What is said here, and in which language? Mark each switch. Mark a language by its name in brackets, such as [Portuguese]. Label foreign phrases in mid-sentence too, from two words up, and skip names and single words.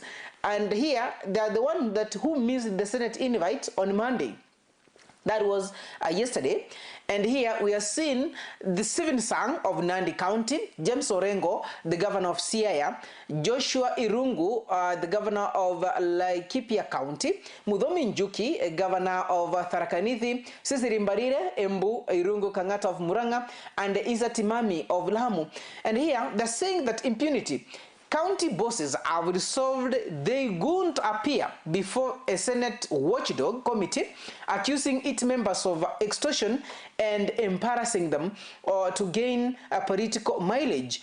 [English] And here they are the one who missed the Senate invite on Monday. That was yesterday. And here we are seeing the 7th son of Nandi County, James Orengo, the governor of Siaya, Joshua Irungu, the governor of Laikipia County, Muthomi Njuki, governor of Tharaka Nithi, Cecily Mbarire, Embu, Irungu Kangata of Muranga, and Isa Timami of Lamu. And here they're saying that impunity. County bosses have resolved they won't appear before a Senate watchdog committee accusing its members of extortion and embarrassing them or to gain a political mileage.